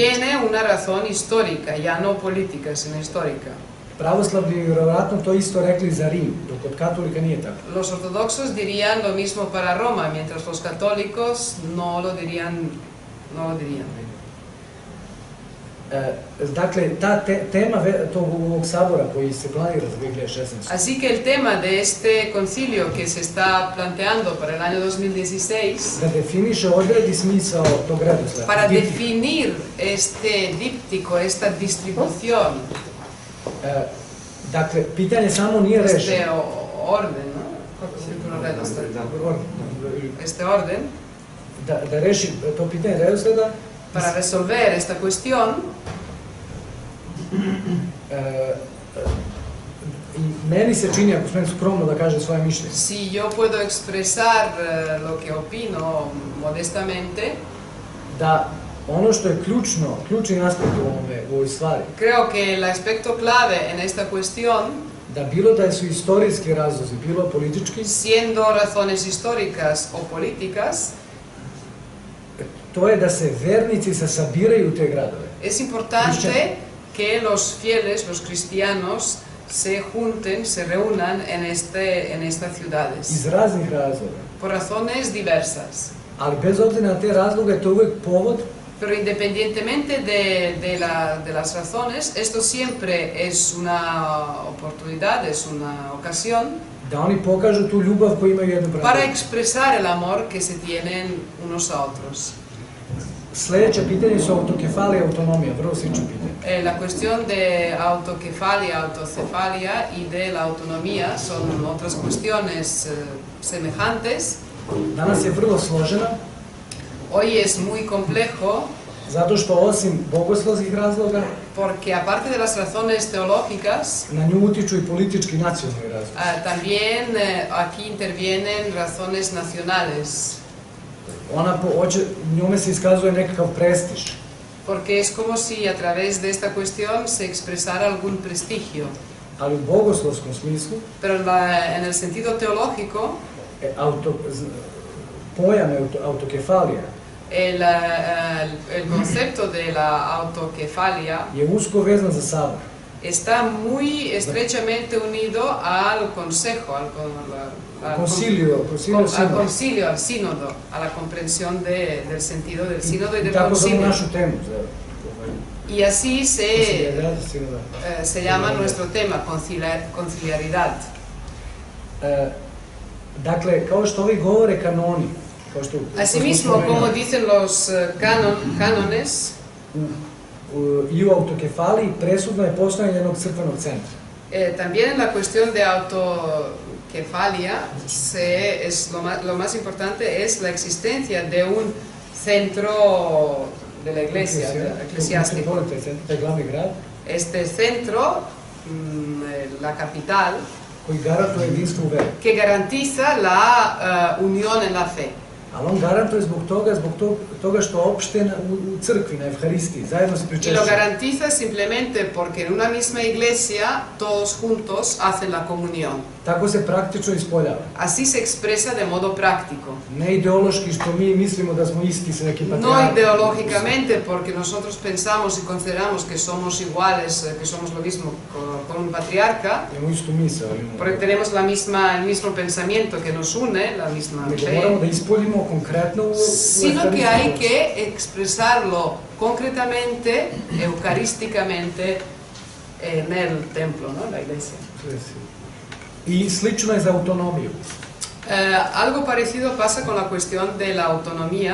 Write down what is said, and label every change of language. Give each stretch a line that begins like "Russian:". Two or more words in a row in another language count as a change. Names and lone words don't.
Spanish: tiene una razón histórica, ya no política, sino histórica.
Serbian: Pravoslavni bi vjerovatno to isto rekli za Rim, dok kod katolika nije tako.
Spanish: Los ortodoxos dirían lo mismo para Roma, mientras los católicos no lo dirían.
Serbian: Dakle, ta tema ovog sabora koji se planira za 2016.
Spanish: Así que el tema de este concilio que se está planteando para el año 2016,
Serbian: Da definiše, odredi smisao tog redosleda.
Spanish: para definir este díptico, esta distribución,
Serbian: Dakle, pitanje samo nije
Spanish: este
Serbian: rešeno.
Spanish: orden, ¿no? Este orden,
Serbian: Da reši to pitanje redosleda,
Spanish: para resolver esta cuestión,
Serbian: i meni se čini, ako smem skromno da kažem svoje mišljenje,
Spanish: si yo puedo expresar lo que opino modestamente,
Serbian: da ono što je ključni aspekt u ovoj stvari,
Spanish: creo que el aspecto clave en esta cuestión,
Serbian: da bilo da su istorijski razlozi, bilo politički,
Spanish: siendo razones históricas o políticas,
Serbian: to je da se vernici se sabiraju u te gradove.
Spanish: es importante que los fieles, los cristianos, se junten, se reúnan en estas ciudades,
Serbian: Iz raznih razloga.
Spanish: por razones diversas.
Serbian: Ali bez obzira na te razloge, to je uvek povod
Spanish: Pero independientemente de las razones, esto siempre es una oportunidad, es una ocasión
Serbian: da oni pokažu tu ljubav koju imaju jedno prema
Spanish: para
Serbian: drugom.
Spanish: expresar el amor que se tienen unos a otros.
Serbian: Sljedeće pitanje su autokefalija i autonomija, vrlo slično pitanje.
Spanish: La cuestión de autokefalia, autocefalia y de la autonomía son otras cuestiones semejantes.
Serbian: Danas je vrlo složena,
Spanish: Hoy es muy complejo
Serbian: zato što osim bogoslovskih razloga,
Spanish: porque aparte de las razones teológicas,
Serbian: na nju utiču i politički i nacionalni razlozi.
Spanish: también aquí intervienen razones nacionales,
Serbian: Njome se iskazuje nekakav prestiž.
Spanish: porque es como si a través de esta cuestión se expresara algún prestigio.
Serbian: Ali u bogoslovskom smislu,
Spanish: Pero en el sentido teológico,
Serbian: pojam autokefalija
Spanish: el concepto de la autokefalia
Serbian: je usko vezan za sabor.
Spanish: está muy estrechamente unido al consejo, al Concilio, al sínodo, a la comprensión del sentido del sínodo y del
Serbian: tako zovemo
Spanish: concilio.
Serbian: našu temu.
Spanish: Y así se llama nuestro tema, conciliaridad.
Serbian: Dakle, kao što ovi govore kanoni, kao što
Spanish: Asimismo, como dicen los cánones,
Serbian: i u autokefaliji presudno je postojanje jednog crkvenog centra.
Spanish: También en la cuestión de autokefalia lo más importante es la existencia de un centro de la iglesia, eclesiástico.
Serbian: Taj glavni grad
Spanish: Este centro, la capital,
Serbian: koji garantuje jedinstvo u veri.
Spanish: que garantiza la unión en la fe.
Serbian: Ali on garantuje zbog toga što opšte u crkvi, na Evharistiji, zajedno se
Spanish: Y lo
Serbian: pričešćuju.
Spanish: garantiza simplemente porque en una misma iglesia todos juntos hacen la comunión.
Serbian: Tako se praktično ispoljava.
Spanish: Así se expresa de modo práctico.
Serbian: Ne ideološki što mi mislimo da smo isti sa nekim
Spanish: No
Serbian: patrijarhom.
Spanish: ideológicamente, porque nosotros pensamos y consideramos que somos iguales, que somos lo mismo con un patriarca,
Serbian: Imamo istu misao.
Spanish: porque tenemos el mismo pensamiento que nos une, la misma
Serbian: Nego
Spanish: fe,
Serbian: moramo da ispoljimo konkretno u
Spanish: sino que hay
Serbian: Evharistiju.
Spanish: que expresarlo concretamente, eucarísticamente, en el templo, ¿no? En la iglesia.
Serbian: I slično je za autonomiju.
Spanish: Algo parecido pasa con la cuestión de la autonomía,